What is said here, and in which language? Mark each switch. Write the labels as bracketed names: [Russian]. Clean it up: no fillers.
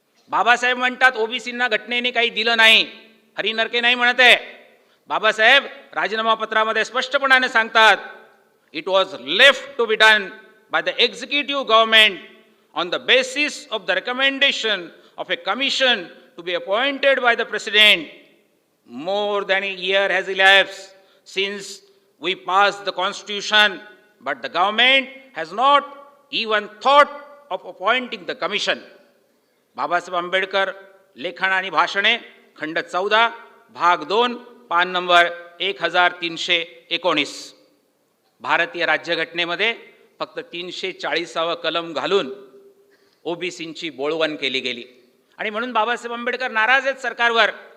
[Marathi] बाबासाहेब म्हणतात ओबीसींना घटनेने काही दिलं नाही, हरी नरके नाही म्हणत आहे। बाबासाहेब राजीनामापत्रामध्ये स्पष्टपणाने सांगतात, [English] It was left to be done by the executive government on the basis of the recommendation of a commission to be appointed by the President. More than a year has elapsed since we passed the Constitution, but the government has not even thought of appointing the commission. [Marathi] Babasaheb Ambedkar लेखन आणि भाषणे खंड 14 भाग 2 पान number 1319. भारतीय राज्यघटनेमध्ये फक्त 340वा कलम घालून ओबीसींची बोळवण केली गेली आणि म्हणून बाबासाहेब आंबेडकर नाराज आहेत सरकारवर.